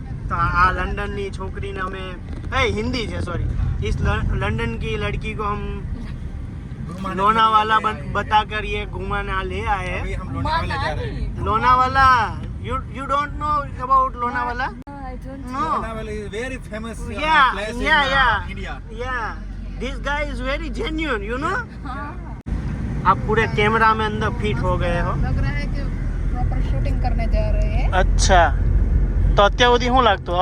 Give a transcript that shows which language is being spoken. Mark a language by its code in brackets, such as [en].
[gu] તો આ લंदन ની છોકરીને અમે हिंदी છે [hi] सॉरी, इस लंदन की लड़की को हम लोनावाला बताकर ये घुमाने ले आए हैं. अभी हम लोनावाला जा रहे हैं. [en] Lonavala, you don't know about Lonavala? No. Lonavala is very famous Yeah, place yeah, in India. Yeah. This guy is very genuine, you know? [hi] आप पूरे कैमरा में अंदर फिट हो गए हो. लग रहा है कि प्रॉपर शूटिंग करने जा रहे हैं. अच्छा, तो [gu] અત્યાર સુધી શું લાગતું?